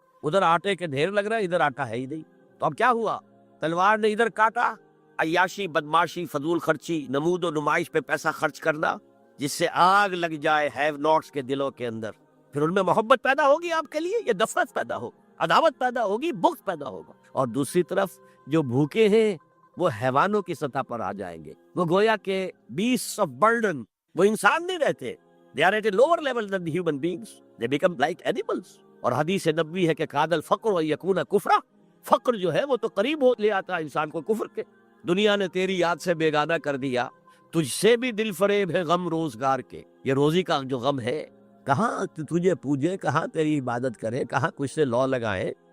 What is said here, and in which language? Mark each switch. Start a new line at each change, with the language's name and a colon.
Urdu: ادھر آٹے کے ڈھیر لگ رہا ہے، ادھر آٹا ہے ہی نہیں. تو اب کیا ہوا؟ تلوار نے ادھر کاٹا، عیاشی، بدماشی، فضول خرچی، نمود و نمائش پہ پیسہ خرچ کرنا، جس سے آگ لگ جائے
English: have nots
Urdu: کے دلوں کے اندر. پھر ان میں محبت پیدا ہوگی آپ کے لیے، یہ نفرت پیدا ہوگی، عداوت پیدا ہوگی، بغض پیدا ہوگا. اور دوسری طرف جو بھوکے ہیں وہ حیوانوں کی سطح پر آ جائیں گے. وہ گویا کہ
English: beasts of burden،
Urdu: وہ انسان نہیں رہتے.
English: they are at a lower level than the human beings. they become like animals.
Urdu: اور حدیث نبوی ہے کہ
Arabic: کاد الفقر ان یکون کفرا،
Urdu: فقر جو ہے وہ تو قریب ہو لے آتا ہے انسان کو کفر کے. دنیا نے تیری یاد سے بیگانہ کر دیا، تجھ سے بھی دل فریب ہے غم روزگار کے. یہ روزی کا جو غم ہے، کہاں تجھے پوجے، کہاں تیری عبادت کرے، کہاں کچھ سے لو لگائے.